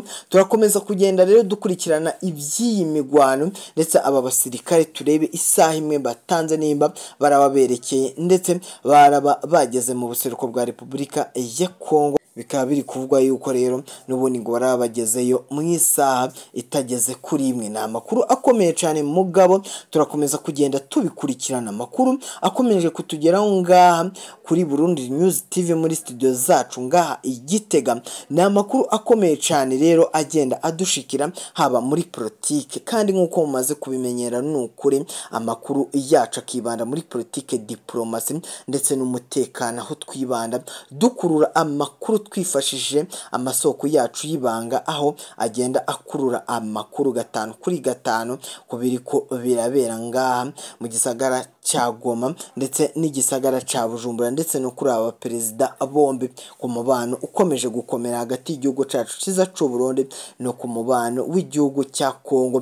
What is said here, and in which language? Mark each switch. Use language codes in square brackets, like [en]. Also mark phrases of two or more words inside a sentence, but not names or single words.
[rw] Turakomeza kugenda rero dukurikirana iby'iyi migwano ndetse aba basirikare turebe isaha imwe batanze nimba barababerekeye ndetse baraba bageze mu buseruko bwa Repubulika ya Kongo. Bikaba biri kuvugwa yuko rero n'ubundi ngo barabagezeyo mu isaha itageze kuri imwe. Ni amakuru akomeye cyane mugabo, turakomeza kugenda tubikurikirana. Amakuru akomeje kutugeraho ngaha kuri Burundi News TV muri studio zacu ngaha Igitega. Ni amakuru akomeye cyane rero agenda adushikira haba muri politike, kandi nk'uko mumaze kubimenyera n'ukuri amakuru yacu akibanda muri politike, diplomasi ndetse n'umutekano, aho twibanda dukurura amakuru twifashishije amasoko yacu y'ibanga, aho agenda akurura amakuru 5 kuri 5 kubiri ko birabera ngaha mu gisagara cya Goma ndetse n'igisagara cya Bujumbura ndetse no kuri aba perezida bombi, ku mubano ukomeje gukomera hagati y'igihugu cyacu cyiza cy'u Burundi no ku mubano w'igihugu cya Kongo.